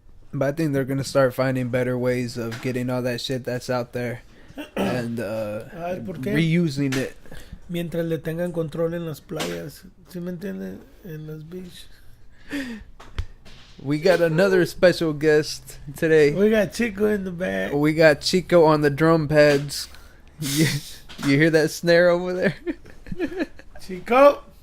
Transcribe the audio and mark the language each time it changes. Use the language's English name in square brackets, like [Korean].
[English] But I think they're going to start finding better ways of getting all that shit that's out there and reusing it. [Spanish] Mientras le tengan control en las playas. ¿Sí me entiendes? En las beaches. [English] We got another special guest today. We got Chico in the back. We got Chico on the drum pads. You hear that snare over there? Chico!